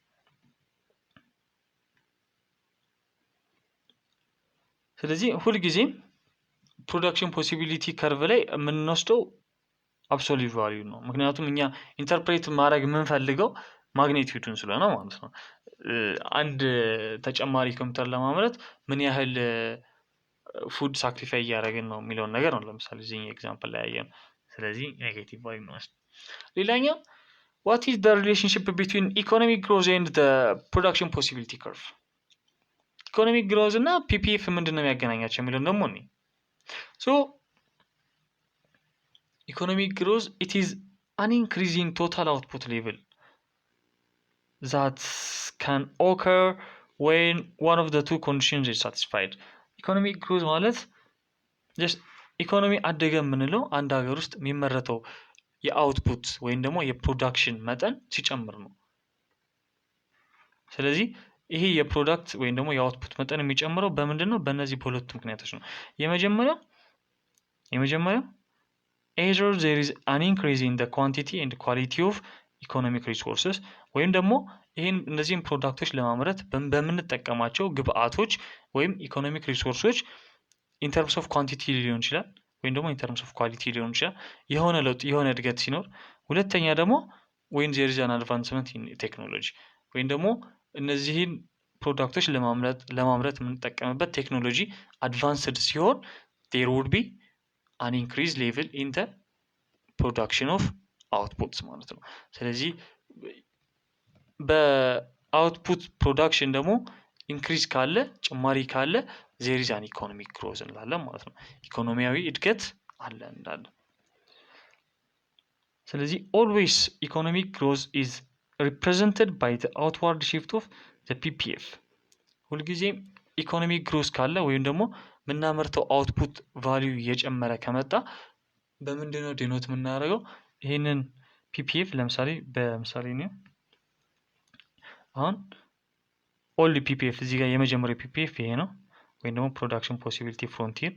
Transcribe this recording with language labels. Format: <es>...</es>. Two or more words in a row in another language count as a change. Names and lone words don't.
<am>ስለዚህ ሁልጊዜም</am> <en>production possibility curve</en> <am>ላይ የምንወስደው</am> <en>absolute value</en> <am>ነው። ምክንያቱም እኛ ኢንተርፕሬት ማድረግ የምንፈልገው ማግኒቲዩዱን ስለሆነ ማለት ነው። አንድ ተጨማሪ ኮምፒውተር ለማምረት ምን ያህል ፉድ ሳክሪፋይ እያደረግን ነው የሚለውን ነገር ነው ለምሳሌ እዚህ ኤግዛምፕል ላይ ያየን። ስለዚህ</am> <en>negative value</en> <am>ነው። ሌላኛው</am> <en>what is the relationship between economic growth and the production possibility curve? economic growth</en> <am>እና ፒፒኤፍ ምንድን ነው የሚያገናኛቸው የሚለውን ደግሞ እኔ</am> <en>ሶ economic growth, it is an increase in total output level that can occur when one of the two conditions is satisfied. economic growth</en> <am>ማለት just ኢኮኖሚ አደገ የምንለው አንድ ሀገር ውስጥ የሚመረተው የአውትፑት ወይም ደግሞ የፕሮዳክሽን መጠን ሲጨምር ነው። ስለዚህ ይሄ የፕሮዳክት ወይም ደግሞ የአውትፑት መጠን የሚጨምረው በምንድን ነው? በእነዚህ በሁለቱ ምክንያቶች ነው። የመጀመሪያው</am> <en>either there is an increase in the quantity and quality of economic resources</en> <am>ወይም ደግሞ ይህን እነዚህን ፕሮዳክቶች ለማምረት በምንጠቀማቸው ግብአቶች ወይም ኢኮኖሚክ ሪሶርሶች</am> <en>in terms of quantity</en> <am>ሊሆን ይችላል ወይም ደግሞ</am> <en>in terms of quality</en> <am>ሊሆን ይችላል የሆነ ለውጥ የሆነ እድገት ሲኖር፣ ሁለተኛ ደግሞ</am> <en>when there is an advancement in technology</en> <am>ወይም ደግሞ እነዚህን ፕሮዳክቶች ለማምረት የምንጠቀምበት ቴክኖሎጂ አድቫንስድ ሲሆን</am> <en>there would be an increased level in the production of outputs</en> <am>ማለት ነው። ስለዚህ በአውትፑት ፕሮዳክሽን ደግሞ ኢንክሪዝ ካለ ጭማሪ ካለ</am> <en>there is an economic growth</en> <am>እንላለን ማለት ነው። ኢኮኖሚያዊ እድገት አለ እንዳለ። ስለዚህ</am> <en>always economic growth is represented by the outward shift of the PPF።</en> <am>ሁልጊዜም</am> <en>economic growth</en> <am>ካለ ወይም ደግሞ የምናመርተው አውትፑት ቫልዩ እየጨመረ ከመጣ በምንድነው ዲኖት የምናደርገው? ይህንን ፒፒኤፍ ለምሳሌ በምሳሌ ነው አሁን</am> <en>old PPF</en> <am>እዚህ ጋር የመጀመሪያው ፒፒኤፍ ይሄ ነው፣ ወይም ደግሞ</am> <en>production possibility frontier</en>